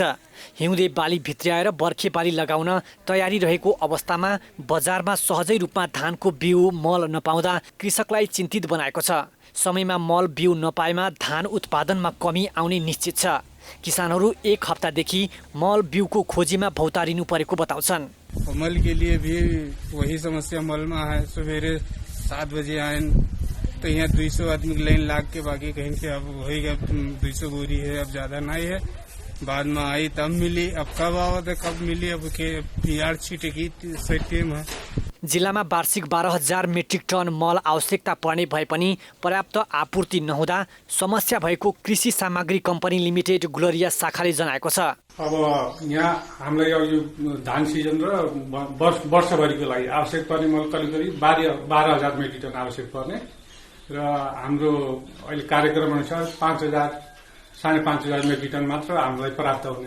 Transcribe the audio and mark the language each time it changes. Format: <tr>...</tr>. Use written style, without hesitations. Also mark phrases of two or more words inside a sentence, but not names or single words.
<ne>हिउँदे बाली भित्र्याएर बर्खे बाली लगाउन तयारी रहेको अवस्थामा बजारमा सहजै रूपमा धानको बिउ मल नपाउँदा कृषकलाई चिन्तित बनाएको छ। समयमा मल बिउ नपाएमा धान उत्पादनमा कमी आउने निश्चित छ। किसानहरू 1 हप्तादेखि मल बिउको खोजीमा भौतारिनु परेको बताउँछन्।</ne> <hi>मल के लिए भी वही समस्या मल में है। सवेरे 7 बजे आए तो यहाँ 200 आदमी की लाइन लाग के बाकी कहीं से अब वही 200 बोरी है, अब ज्यादा नहीं है। बाद में आई तब मिली, अब कब आवत है कब मिली, अब PR छिटेकी टाइम है।</hi> <ne>जिल्लामा वार्षिक 12,000 मेट्रिक टन मल आवश्यकता पर्ने भए पनि पर्याप्त आपूर्ति नहुँदा समस्या भएको कृषि सामग्री कम्पनी लिमिटेड गुलरिया शाखाले जनाएको छ। अब यहाँ हामीलाई यो धान सिजन र वर्षभरिको लागि आवश्यक पर्ने मल करिब 12,000 मेट्रिक टन आवश्यक पर्ने र हाम्रो अहिले कार्यक्रम अनुसार 5,000-5,500 मेट्रिक टन मात्र हामीलाई प्राप्त हुने।</ne>